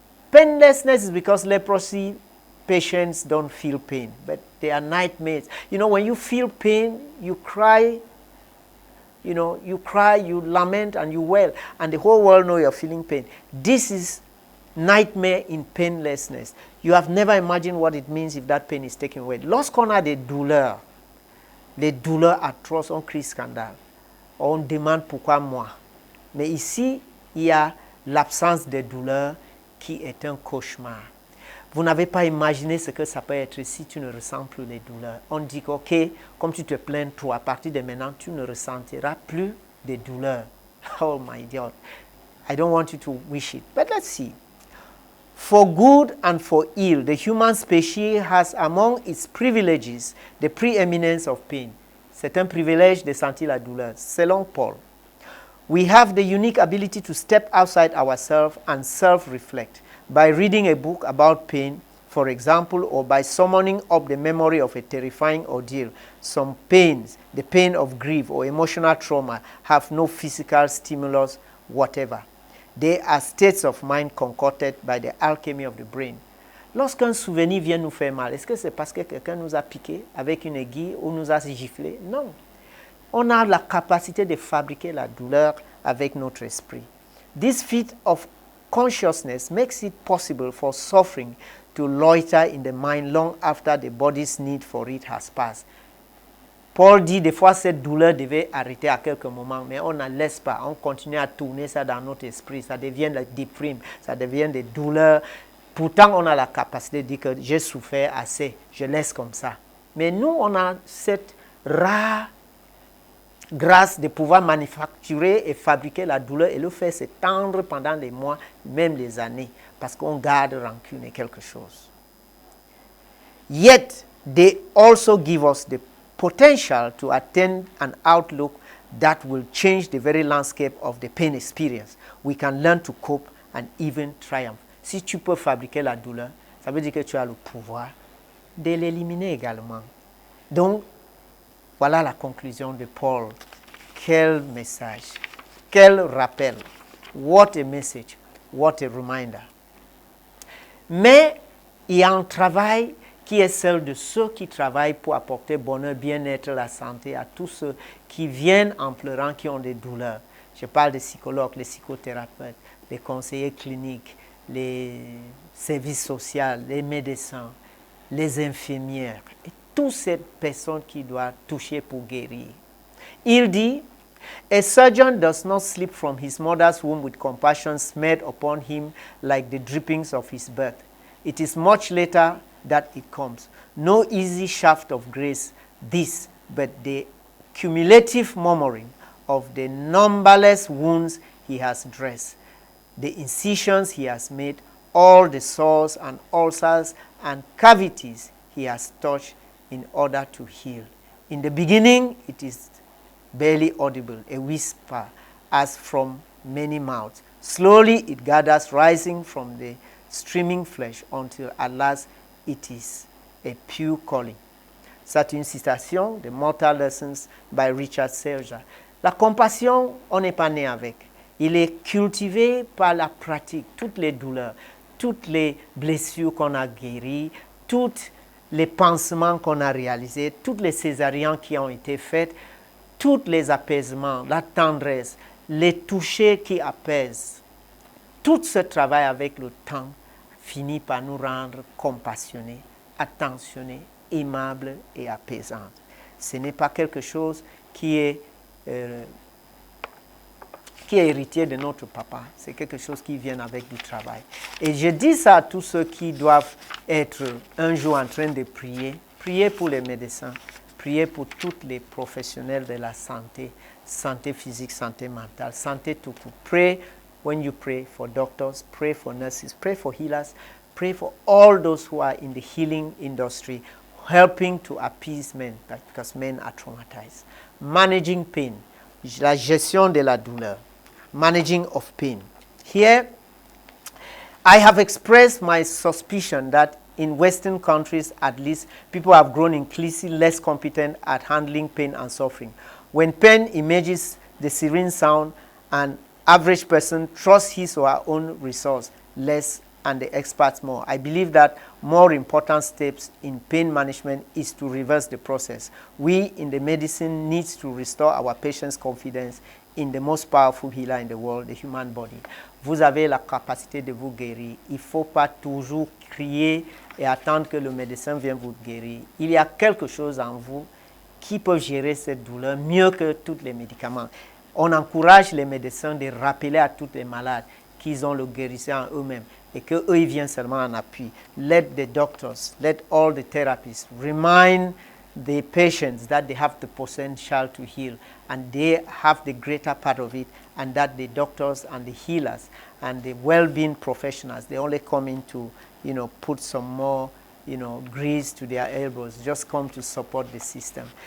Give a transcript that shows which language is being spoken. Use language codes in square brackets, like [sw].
[en] Painlessness is because leprosy patients don't feel pain, but they are nightmares. You know, when you feel pain, you cry, you know, you cry, you lament, and you wail, and the whole world knows you're feeling pain. This is nightmare in painlessness. You have never imagined what it means if that pain is taken away. [fr] Lorsqu'on a des douleurs atroces, on crie scandale, on demande pourquoi moi. Mais ici, il y a l'absence de douleur qui est un cauchemar. Vous n'avez pas imaginé ce que ça peut être si tu ne ressens plus les douleurs. On dit que, ok, comme tu te plains trop, à partir de maintenant, tu ne ressentiras plus de douleurs. [en] Oh my God. I don't want you to wish it. But let's see. For good and for ill, the human species has among its privileges the preeminence of pain. [fr] C'est un privilège de sentir la douleur, selon Paul. [en] We have the unique ability to step outside ourselves and self-reflect by reading a book about pain, for example, or by summoning up the memory of a terrifying ordeal. Some pains, the pain of grief or emotional trauma, have no physical stimulus whatever. They are states of mind concocted by the alchemy of the brain. [fr] Lorsqu'un souvenir vient nous faire mal, est-ce que c'est parce que quelqu'un nous a piqué avec une aiguille ou nous a giflé? Non. On a la capacité de fabriquer la douleur avec notre esprit. [en] This feat of consciousness makes it possible for suffering to loiter in the mind long after the body's need for it has passed. [fr] Paul dit des fois cette douleur devait arrêter à quelques moments, mais on ne laisse pas, on continue à tourner ça dans notre esprit, ça devient la déprime, ça devient des douleurs. Pourtant, on a la capacité de dire que j'ai souffert assez, je laisse comme ça. Mais nous, on a cette rare grâce de pouvoir manufacturer et fabriquer la douleur et le faire s'étendre pendant des mois, même des années, parce qu'on garde rancune et quelque chose. [en] Yet, they also give us the potential to attain an outlook that will change the very landscape of the pain experience. We can learn to cope and even triumph. [fr] Si tu peux fabriquer la douleur, ça veut dire que tu as le pouvoir de l'éliminer également. Donc, voilà la conclusion de Paul. Quel message, quel rappel. [en] What a message, what a reminder. [fr] Mais il y a un travail qui est celle de ceux qui travaillent pour apporter bonheur, bien-être, la santé à tous ceux qui viennent en pleurant, qui ont des douleurs. Je parle des psychologues, les psychothérapeutes, les conseillers cliniques, les services sociaux, les médecins, les infirmières, et toutes ces personnes qui doivent toucher pour guérir. Il dit, [en] a surgeon does not slip from his mother's womb with compassion smeared upon him like the drippings of his birth. It is much later that it comes. No easy shaft of grace this, but the cumulative murmuring of the numberless wounds he has dressed, the incisions he has made, all the sores and ulcers and cavities he has touched in order to heal. In the beginning, it is barely audible, a whisper as from many mouths. Slowly it gathers, rising from the streaming flesh until at last it is a pure calling. [fr] C'est une citation de Mortal Lessons by Richard Serger. La compassion, on n'est pas né avec. Il est cultivé par la pratique, toutes les douleurs, toutes les blessures qu'on a guéries, tous les pansements qu'on a réalisés, toutes les césariennes qui ont été faites, tous les apaisements, la tendresse, les touchés qui apaisent. Tout ce travail avec le temps finit par nous rendre compassionnés, attentionnés, aimables et apaisants. Ce n'est pas quelque chose qui est héritier de notre papa. C'est quelque chose qui vient avec du travail. Et je dis ça à tous ceux qui doivent être un jour en train de prier. Priez pour les médecins. Priez pour tous les professionnels de la santé. Santé physique, santé mentale, santé tout court. [en] Pray when you pray for doctors. Pray for nurses. Pray for healers. Pray for all those who are in the healing industry. helping to appease men because men are traumatized. Managing pain, [fr] la gestion de la douleur, [en] managing of pain. Here, I have expressed my suspicion that in Western countries, at least, people have grown increasingly less competent at handling pain and suffering. When pain emerges, the siren sound, an average person trusts his or her own resource less and the experts more. I believe that more important steps in pain management is to reverse the process. We in the medicine needs to restore our patients' confidence in the most powerful healer in the world, the human body. [fr] Vous avez la capacité de vous guérir. Il ne faut pas toujours crier et attendre que le médecin vienne vous guérir. Il y a quelque chose en vous qui peut gérer cette douleur mieux que tous les médicaments. On encourage les médecins de rappeler à tous les malades qu'ils ont le guérisseur en eux-mêmes et qu'eux, ils viennent seulement en appui. [en] Let the doctors, let all the therapists remind the patients that they have the potential to heal and they have the greater part of it, and that the doctors and the healers and the well-being professionals, they only come in to, put some more, grease to their elbows, just come to support the system.